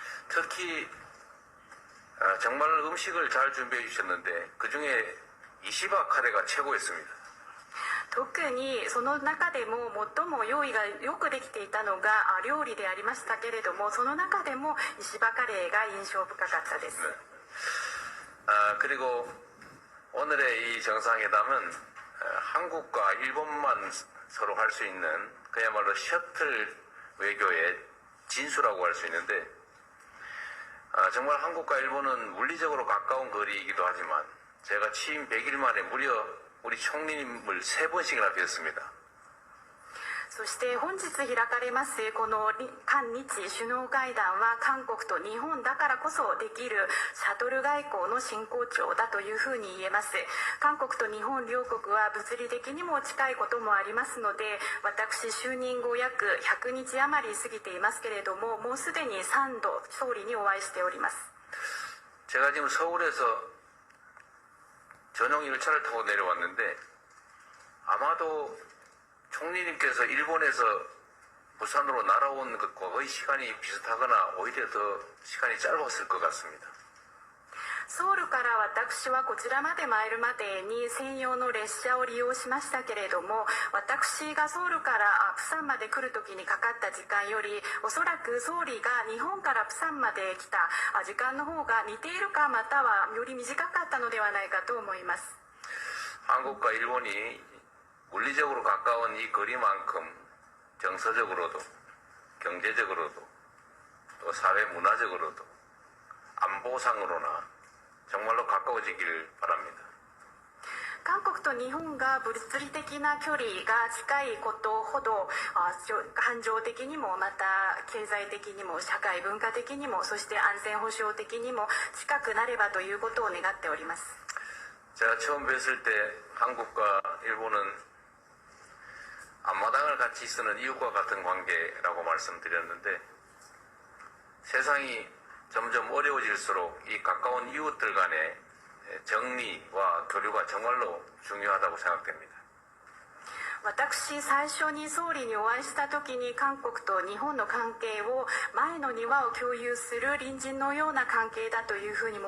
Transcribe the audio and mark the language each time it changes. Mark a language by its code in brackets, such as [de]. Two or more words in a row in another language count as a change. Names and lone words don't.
[ko] 특히 정말 음식을 잘 준비해 주셨는데 그중에 이시바 카레가 최고였습니다. [ja] 特にその中でも最も用意がよくできていたのが料理でありましたけれどもその中でも石破カレーが印象深かったです。 [ko] 네. 그리고 오늘의 이 정상회담은 한국과 일본만 서로 할 수 있는 그야말로 셔틀 외교의 진수라고 할 수 있는데 정말 한국과 일본은 물리적으로 가까운 거리이기도 하지만 제가 취임 100일 만에 무려 우리 총리님을 3번씩이나 뵀습니다. [ja] そして本日開かれますこの韓日首脳会談は韓国と日本だからこそできるシャトル外交の真骨頂だというふうに言えます。韓国と日本両国は物理的にも近いこともありますので私就任後約100日余り過ぎていますけれどももうすでに3度総理にお会いしております。 [ko] 제가 지금 서울에서 전용 열차를 타고 내려왔는데 아마도 총리님께서 일본에서 부산으로 날아온 것과 거의 시간이 비슷하거나 오히려 더 시간이 짧았을 것 같습니다. [ja] ソウルから私はこちらまで参るまでに専用の列車を利用しましたけれども私がソウルからプサンまで来る時にかかった時間よりおそらく総理が日本からプサンまで来た時間の方が似ているかまたはより短かったのではないかと思います。 [ko] 한국과 일본이 물리적으로 가까운 이 거리만큼 정서적으로도 경제적으로도 또 사회 문화적으로도 안보상으로나 정말로 가까워지길 바랍니다. [ja] 韓国と日本が物理的な距離が近いことほど感情的にもまた経済的にも社会文化的にもそして安全保障的にも近くなればということを願っております。 [ko] 제가 처음 뵀을 때 한국과 일본은 앞마당을 같이 쓰는 이웃과 같은 관계라고 말씀드렸는데 세상이 점점 어려워질수록 이 가까운 이웃들 간의 정리와 교류가 정말로 중요하다고 생각됩니다. [ja] 私最初に総理にお会いした時に韓国と日本の関係を前の庭を共有する隣人のような関係だというふうに申し